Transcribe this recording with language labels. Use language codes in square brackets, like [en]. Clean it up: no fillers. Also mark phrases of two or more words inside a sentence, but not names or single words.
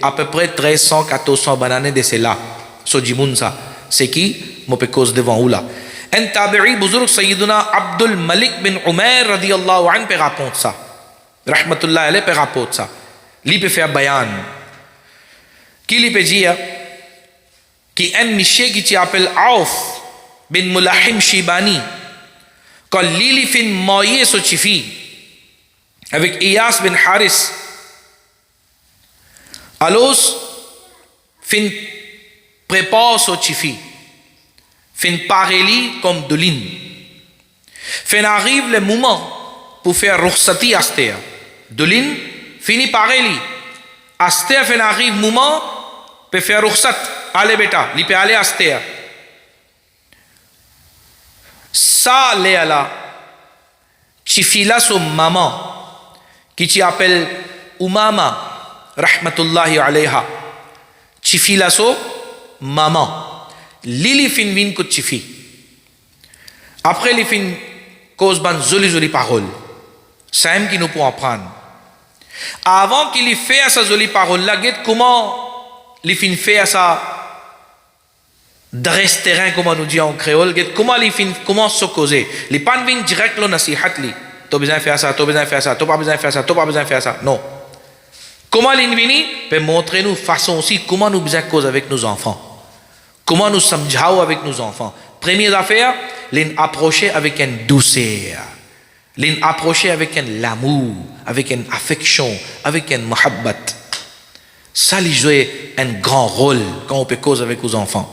[mfe] à peu près 1300 1400 bananes de cela so jimoun ça c'est qui mo pe cause devant ou là un [ur] تابعی بزرگ سیدنا [mfe] Abdul Malik bin Umair [ar] رضي الله عنه [mfe] pe raconte ça [ar] رحمة الله عليه [mfe] pe raconte ça li pe faire bayan qui li pe dire qui un monsieur qui s'appelle Auf bin Mulahim Shibani quand li fin moye so chifi avec Iyas bin Haris alos fin prépare son chifi fin pareli comme de l'in fin arrive le moment pour faire rukhsati astea de l'in fini pareli astea fin arrive moment pour faire rukhsat allez beta li pe aller astea ça le ala chifi la son maman qui s'appelle Umama [ar] رحمة الله عليها [mfe] chifi la so maman lili fin vin ko chifi après li fin cause ban joli parole sam qui nous pour apprendre avant qu'il y fait sa jolie parole là comment li fin fait ça dresse terrain comme on nous dit en créole, comment li fin commence à causer. Les pas vinn direct le nasihat li. Tu besoin faire ça, tu besoin faire ça, tu pas besoin faire ça, tu pas besoin faire ça. Non. Comment li vini peut montrer nous façon aussi comment nous besoin cause avec nos enfants. Comment nous samjhao avec nos enfants. Première affaire, l'in approcher avec une douceur. L'in approcher avec un l'amour, avec une affection, avec un muhabbat. Ça lui joue un grand rôle quand on peut cause avec nos enfants.